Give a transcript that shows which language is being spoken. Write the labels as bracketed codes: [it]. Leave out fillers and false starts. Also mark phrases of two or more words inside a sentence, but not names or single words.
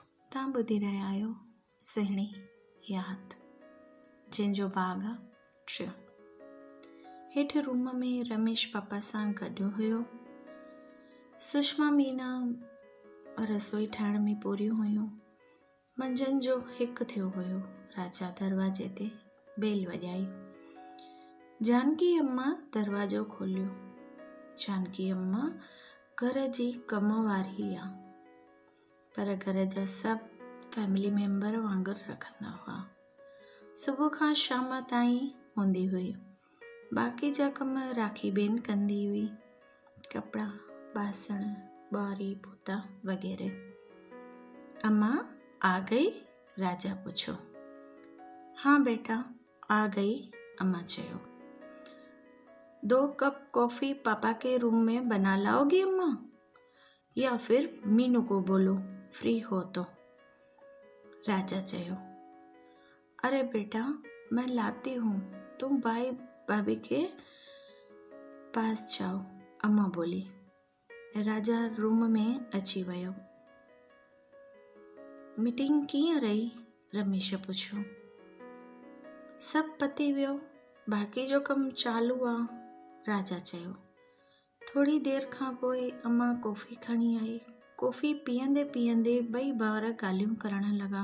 [sd] तव्हां ॿुधी रहिया आहियो सुहिणी यादि, जंहिंजो भाग आहे 3। हेठि रूम में रमेश पापा सां गॾु हुयो। सुषमा मीना रसोई ठाहिण में पूरियूं हुयूं। मंझंदि जो 1 थियो हुयो। राजा दरवाजे ते बेल वॼाई। जानकी अम्मा दरवाजो खोलियो। जानकी अम्मा घर जी कम वारी आहे, पर घर जा सभु [en] family member [sd] वांगुरु रखंदा हुआ। सुबुह खां शाम ताईं हूंदी हुई। बाक़ी जा कम राखी बेन कंदी हुई, कपिड़ा, बासण, ॿुआरी पोता वग़ैरह। [hi] अम्मा आ गई? राजा पूछो। हाँ बेटा आ गई, अम्मा चयो। 2 कप कॉफ़ी पापा के रूम में बना लाओगी अम्मा, या फिर मीनू को बोलो फ्री हो तो, राजा चयो। अरे बेटा मैं लाती हूँ, तुम भाई भाभी के पास जाओ, अम्मा बोली। [sd] राजा रूम में अची वियो। मीटिंग कीअं रही? रमेश पुछियो। सभु पती वियो, बाक़ी जो कमु चालू आहे, राजा चयो। थोड़ी देरि खां पोइ अम्मा कॉफ़ी खणी आई। कॉफ़ी पीअंदे पीअंदे 2 ॿार ॻाल्हियूं करण लॻा।